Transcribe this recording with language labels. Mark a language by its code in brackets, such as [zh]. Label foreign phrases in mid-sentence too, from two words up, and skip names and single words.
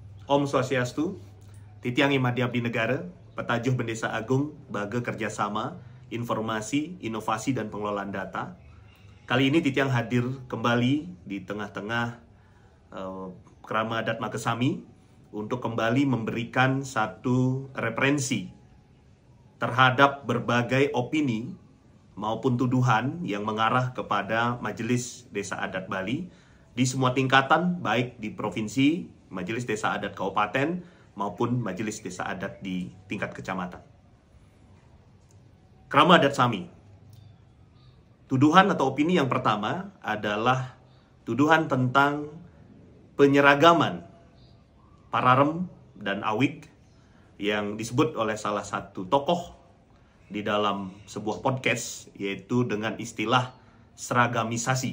[ban] Om Swastiastu, Titiang [id] Imadi Abdi Negara, Petajuh Bendesa Agung, Baga Kerjasama, Informasi, Inovasi, dan Pengelolaan Data. Kali ini Titiang hadir kembali di tengah-tengah Krama Adat Makesami untuk kembali memberikan satu referensi terhadap berbagai opini maupun tuduhan yang mengarah kepada Majelis Desa Adat Bali di semua tingkatan, baik di provinsi, Majelis Desa Adat Kabupaten, maupun Majelis Desa Adat di tingkat kecamatan. Krama Adat Sami. Tuduhan atau opini yang pertama adalah tuduhan tentang penyeragaman Pararem dan Awig yang disebut oleh salah satu tokoh di dalam sebuah podcast, yaitu dengan istilah seragamisasi.